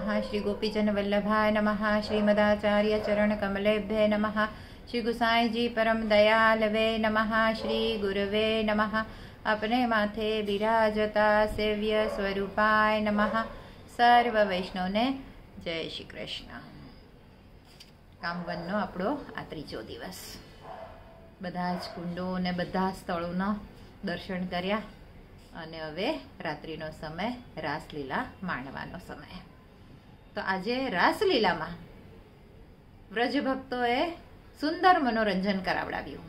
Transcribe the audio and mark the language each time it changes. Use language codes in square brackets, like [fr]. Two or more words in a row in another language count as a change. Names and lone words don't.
[sa] श्री गोपीजन वल्लभाय नमः। श्रीमदाचार्य चरण कमलेभ्य नमः। श्री गुसाई जी परम दयालवे नमः। श्री गुरवे नमः। अपने माथे विराजता सेव्य स्वरूपाय नमः। [gu] સર્વ વૈષ્ણવ ને જય શ્રી કૃષ્ણ। કામવનનો આપણો આ ત્રીજો દિવસ. બધા જ કુંડો અને બધા સ્થળોના દર્શન કર્યા અને હવે રાત્રિનો સમય રાસલીલા માણવાનો સમય. તો આજે રાસલીલામાં વ્રજ ભક્તોએ સુંદર મનોરંજન કરાવડાવ્યું.